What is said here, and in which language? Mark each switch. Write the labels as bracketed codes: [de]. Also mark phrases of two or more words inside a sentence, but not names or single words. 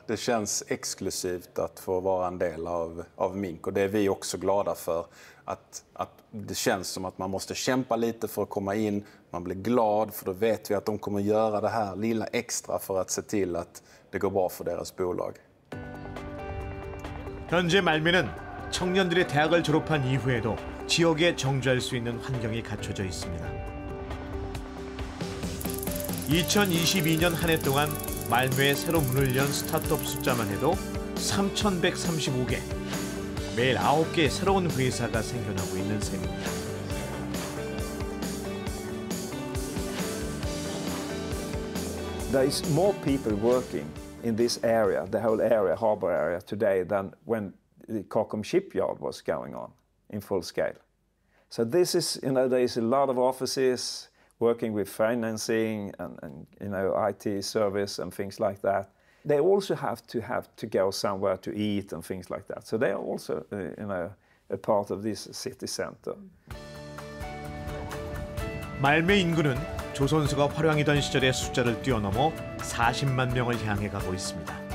[sv] Det känns exklusivt att få vara en del av Mink och det är vi också glada för. Att det känns som att man måste kämpa lite för att komma in. Man blir glad för då vet vi att de kommer göra det här lilla extra för att se till att det går bra för deras bolag. [ko] 현재 말미는 청년들이 대학을 졸업한 이후에도 지역에 정주할 수 있는 환경이 갖춰져 있습니다. 2022년 한 해 동안 말미에 새로 문을 연 스타트업 숫자만 해도 3,135개. 매일 9개의 새로운 회사가 생겨나고 있는 셈입니다. [en] There is more people working in this area, the whole area, harbour area today, than when the Kockums shipyard was going on in full scale. So this is, you know, there is a lot of offices working with financing and you know, IT service and things like that. They also have to go somewhere to eat and things like that. So they are also, you know, a part of this city center. [ko] 말매 인구는 조선소가 활황이던 시절의 숫자를 뛰어넘어 40만 명을 향해 가고 있습니다.